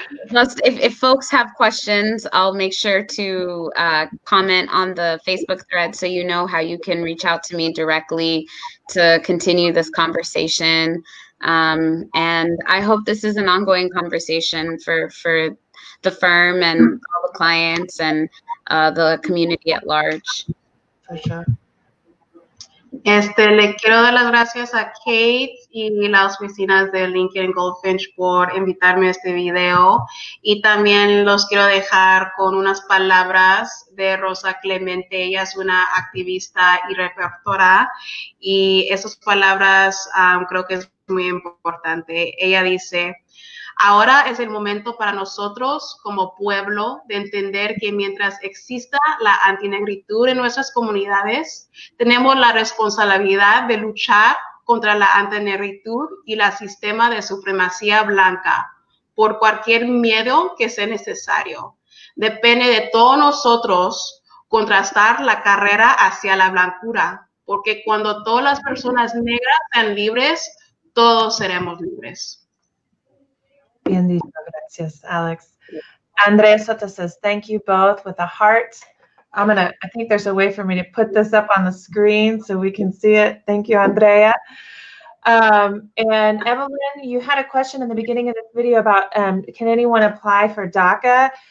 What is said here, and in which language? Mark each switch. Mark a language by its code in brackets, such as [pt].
[en] Just if folks have questions, I'll make sure to comment on the Facebook thread so you know how you can reach out to me directly to continue this conversation. And I hope this is an ongoing conversation for the firm and all the clients and the community at large. For sure. [es] Le quiero dar las gracias a Kate y las oficinas de Lincoln-Goldfinch por invitarme a este video, y también los quiero dejar con unas palabras de Rosa Clemente. Ella es una activista y reportera, y esas palabras creo que es muy importante. Ella dice: ahora es el momento para nosotros como pueblo de entender que mientras exista la antinegritud en nuestras comunidades, tenemos la responsabilidad de luchar contra la antinegritud y el sistema de supremacía blanca por cualquier miedo que sea necesario. Depende de todos nosotros contrastar la carrera hacia la blancura, porque cuando todas las personas negras sean libres, todos seremos libres. Bien dicho, gracias, Alex. [en] Andrea Soto says, thank you both with a heart. I think there's a way for me to put this up on the screen so we can see it. Thank you, Andrea. And Evelyn, you had a question in the beginning of this video about can anyone apply for DACA?